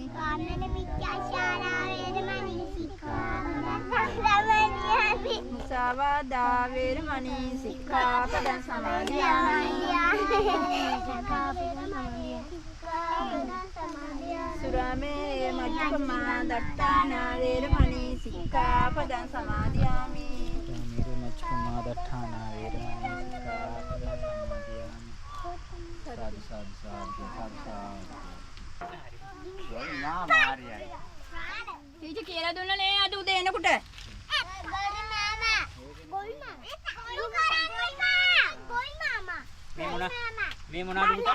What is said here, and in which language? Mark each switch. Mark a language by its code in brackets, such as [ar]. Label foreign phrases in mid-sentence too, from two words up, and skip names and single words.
[pi] Musāvādā මුසාවාදා වේරමණී සික්ඛාපදං සමාදියාමි සුරාමේ මච්චුපමා දට්ඨානා වේරමණී සික්ඛාපදං සමාදියාමි [si] ටීචර් කියලා දුන්න නේ අද උදේ එනකොට මේ මොනවද පුතා?